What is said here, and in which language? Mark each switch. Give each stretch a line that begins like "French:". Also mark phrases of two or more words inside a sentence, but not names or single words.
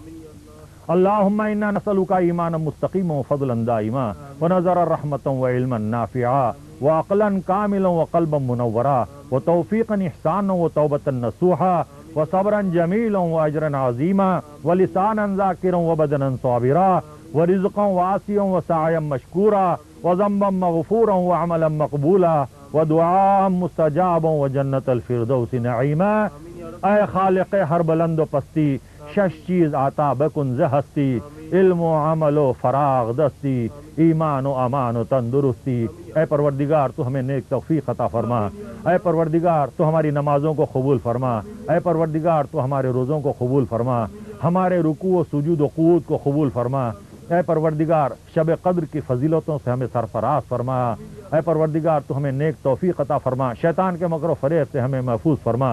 Arabic: اللهم انا نسألك ایمانا مستقیما وفضلا دائما ونظرا رحمة وعلما نافعا وعقلا كاملا وقلبا منورا وتوفيقا احسانا وتوبة نصوحا وصبرا جميلا واجرا عظيما ولسانا ذاكرا وبدنا صابرا ورزقا واسعا وسعيا مشكورا وذنبا مغفورا وعملا مقبولا ودعاء مستجابا وجنة الفردوس نعيما.
Persian: اے خالق ہر بلند و پستی, شش چیز آتا بکن ز ہستی, علم و عمل و فراغ دستی, ایمان و امان و تندرستی.
Urdu: اے پروردگار تو ہمیں نیک توفیق عطا فرما. اے پروردگار تو ہماری نمازوں کو قبول فرما. اے پروردگار تو ہمارے روزوں کو قبول فرما, ہمارے رکوع و سجود و قعود کو قبول فرما. اے پروردگار شب قدر کی فضیلتوں سے ہمیں سرفراز فرما. اے پروردگار تو ہمیں نیک توفیق عطا فرما, شیطان کے مکر و فریب سے ہمیں محفوظ فرما.